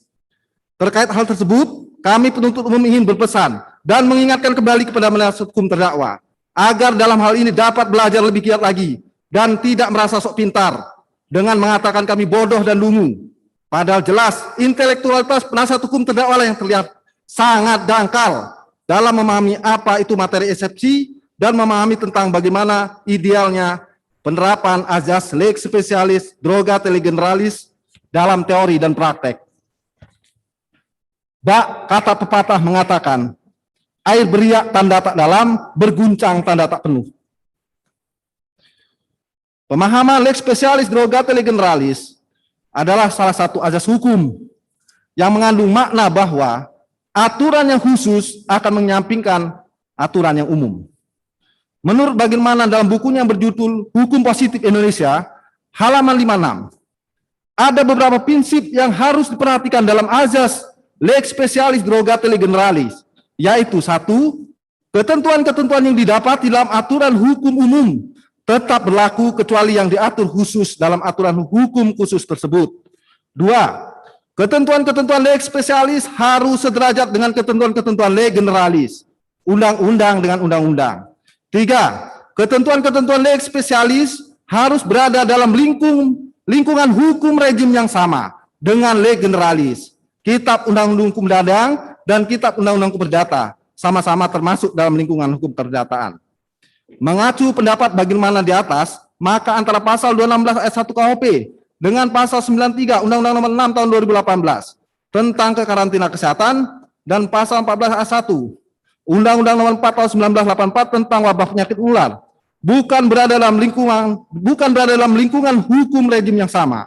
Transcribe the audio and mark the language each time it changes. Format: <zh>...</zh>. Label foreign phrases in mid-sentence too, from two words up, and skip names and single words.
<id>Terkait hal tersebut, kami penuntut umum ingin berpesan dan mengingatkan kembali kepada penasihat hukum terdakwa agar dalam hal ini dapat belajar lebih giat lagi dan tidak merasa sok pintar dengan mengatakan kami bodoh dan lungu. Padahal jelas intelektualitas penasihat hukum terdakwa yang terlihat sangat dangkal dalam memahami apa itu materi eksepsi dan memahami tentang bagaimana idealnya penerapan azas</id> <la>lex specialis droga tele generalis</la> <id>dalam teori dan praktek. Kata pepatah mengatakan, air beriak tanda tak dalam, berguncang tanda tak penuh. Pemahaman</id> <la>lex specialis droga tele generalis</la> <id>adalah salah satu azas hukum yang mengandung makna bahwa aturan yang khusus akan menyampingkan aturan yang umum. Menurut bagaimana dalam bukunya yang berjudul Hukum Positif Indonesia, halaman 56, ada beberapa prinsip yang harus diperhatikan dalam azas</id> <la>lex specialis droga tele generalis,</la> <id>yaitu 1. Ketentuan-ketentuan yang didapat dalam aturan hukum umum tetap berlaku kecuali yang diatur khusus dalam aturan hukum khusus tersebut. 2. Ketentuan-ketentuan</id> <la>lex specialis</la> <id>harus sederajat dengan ketentuan-ketentuan</id> <la>lex generalis,</la> <id>undang-undang dengan undang-undang. 3. Ketentuan-ketentuan</id> <la>lex specialis</la> <id>harus berada dalam lingkungan hukum rejim yang sama dengan</id> <la>lex generalis.</la> <id>Kitab Undang-Undang Hukum Perdata dan Kitab Undang-Undang Hukum Perdata sama-sama termasuk dalam lingkungan hukum perdataan. Mengacu pendapat bagaimana di atas, maka antara pasal 216 ayat 1 KUHP dengan pasal 93 Undang-Undang Nomor 6 Tahun 2018 tentang kekarantina kesehatan dan pasal 14 ayat 1 Undang-Undang Nomor 4 Tahun 1984 tentang wabah penyakit menular bukan berada dalam lingkungan hukum rejim yang sama.</id>